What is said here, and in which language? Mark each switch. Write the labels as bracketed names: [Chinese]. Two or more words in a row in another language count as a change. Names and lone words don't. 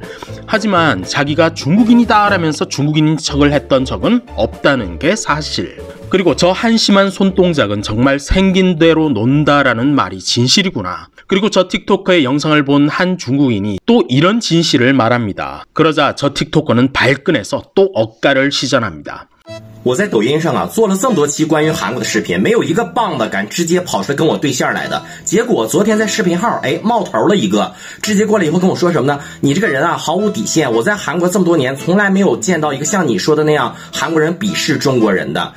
[Korean] 하지만 자기가 중국인이다 라면서 중국인인 척을 했던 적은 없다는 게 사실. 그리고 저 한심한 손동작은 정말 생긴 대로 논다라는 말이 진실이구나. 그리고 저 틱토커의 영상을 본 한 중국인이 또 이런 진실을 말합니다. 그러자 저 틱토커는 발끈해서 또 억가를 시전합니다. [Chinese] 我在抖音上啊做了这么多期关于韩国的视频，没有一个棒的敢直接跑出来跟我对线来的。结果昨天在视频号冒头了一个，直接过来以后跟我说什么呢？你这个人啊毫无底线，我在韩国这么多年从来没有见到一个像你说的那样韩国人鄙视中国人的。